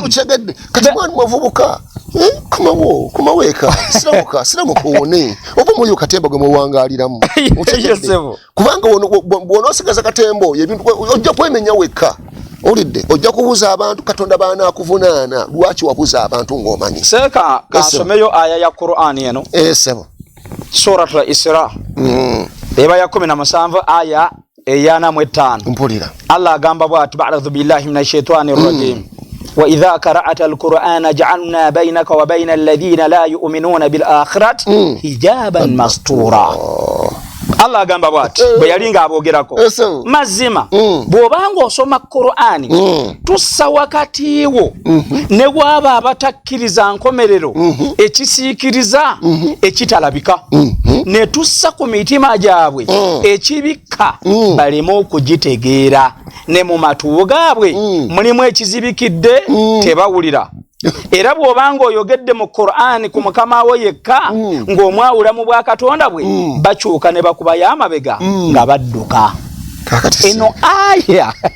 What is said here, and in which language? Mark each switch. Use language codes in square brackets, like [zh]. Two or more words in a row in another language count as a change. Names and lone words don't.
[lg] ukyegedde kati mwana muvubuka kumaweka siramuka owone oba muli katembo gwe muwangaaliramu kubanga bw'onoosigaza katembo ojja kwemenya wekka olidde ojja kubuza abantu Katonda baana akuvunaana lwaki wabuza abantu ng'omanyi seeka kasomeyo aya ya Qur'ani eno sebo Suratul Isra eba ya 17 aya eyana mu 5 mpulira Allah agamba bwati [ar] أعوذ بالله من الشيطان الرجيم وإذا قرأت القرآن جعلنا بينك وبين الذين لا يؤمنون بالآخرة حجابا مستورا [lg] Allah agamba bwati bwe yalinga abogerako mazima bw'obanga osoma Qur'ani tussa wakatiwo ne waba abatakkiriza nkomerero ekisiikiriza ekitalabika ne tussa ku mitima gyabwe ekibikka baleme okugitegeera ne mu matu gaabwe mulimu ekizibikidde tebawulira era bw'obanga oyogedde mu Qur'ani ku Mukama wo yekka ng'omwawula mu bwa Katonda bwe bakyuka ne bakubayo amabega nga badduka eno aya